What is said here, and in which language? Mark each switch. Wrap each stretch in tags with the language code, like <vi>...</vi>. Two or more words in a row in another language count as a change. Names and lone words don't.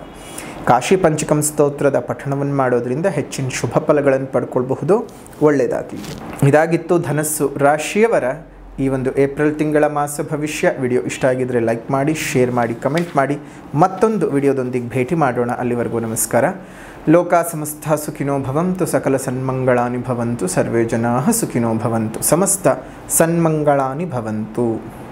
<kn>ಕಾಶಿ ಪಂಚಕಂ ಸ್ತೋತ್ರದ ಪಠಣವನ್ನು ಮಾಡೋದ್ರಿಂದ ಹೆಚ್ಚಿನ ಶುಭ ಫಲಗಳನ್ನು ಪಡ್ಕೊಳ್ಬಹುದು. ಒಳ್ಳೆಯದಾಗಲಿ. ಇದಾಗಿತ್ತು ಧನಸ್ಸು ರಾಶಿಯವರ ಈ ಒಂದು ಏಪ್ರಿಲ್ ತಿಂಗಳ ಮಾಸ ಭವಿಷ್ಯ. ವಿಡಿಯೋ ಇಷ್ಟ ಆಗಿದ್ದರೆ ಲೈಕ್ ಮಾಡಿ, ಶೇರ್ ಮಾಡಿ, ಕಮೆಂಟ್ ಮಾಡಿ. ಮತ್ತೊಂದು ವಿಡಿಯೋದೊಂದಿಗೆ ಭೇಟಿ ಮಾಡೋಣ. ಅಲ್ಲಿವರೆಗೂ ನಮಸ್ಕಾರ.</kn> <sa>ಲೋಕಾ ಸಮಸ್ತ ಸುಖಿನೋ ಭವಂತು, ಸಕಲ ಸನ್ಮಂಗಳಾನಿ ಭವಂತು, ಸರ್ವೇ ಜನಾಃ ಸುಖಿನೋ ಭವಂತು, ಸಮಸ್ತ ಸನ್ಮಂಗಳಾನಿ ಭವಂತು.</sa>